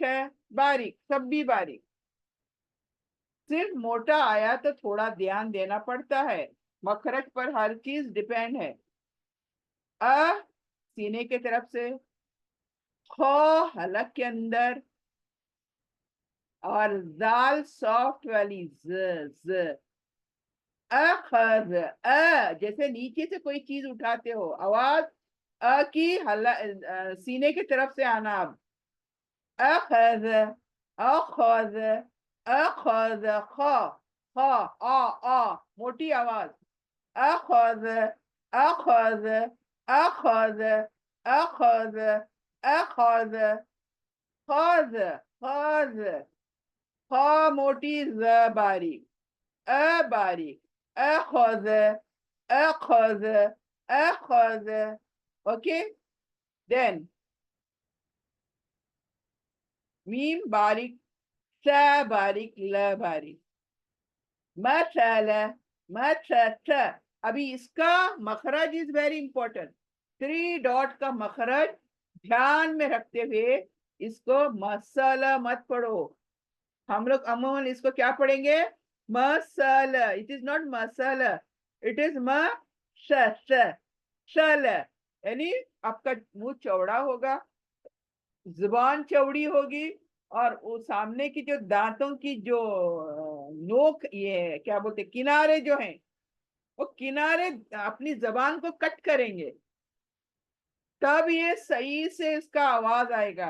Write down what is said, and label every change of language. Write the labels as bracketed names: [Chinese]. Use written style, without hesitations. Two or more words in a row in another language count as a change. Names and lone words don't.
[Hindi] बारीक, सब भी बारीक। सिर्फ मोटा आया तो थोड़ा ध्यान देना पड़ता है, मखरज पर हर चीज डिपेंड है। अ सीने के तरफ से, खो हलक के अंदर, और दाल सॉफ्ट वाली, ज ज। अखर, जैसे नीचे से कोई चीज उठाते हो, आवाज अ की सीने की तरफ से आना। अब अखज, अखज, अखज, ख, ख, मोटी आवाज, अखज, अखज, अखज, अखज, अखज, खज, खज, ख मोटी, ज बारीक, अ बारीक, अखज, अखज, अखज, ओके। देन मीम बारीक, स बारीक, ल बारीक, मसाला, मसा। अभी इसका मखरज [English] is very important. [Hindi] 3 डॉट का मखरज ध्यान में रखते हुए इसको मसाला मत पढ़ो। हम लोग अमूमन इसको क्या पढ़ेंगे? मसाला। [English] it is not [Hindi] मसाला, [English] it is [Hindi] सल, यानी आपका मुंह चौड़ा होगा, जुबान चौड़ी होगी, और वो सामने की जो दांतों की जो नोक, ये क्या बोलते, किनारे जो हैं, वो किनारे अपनी जबान को कट करेंगे, तब ये सही से इसका आवाज आएगा।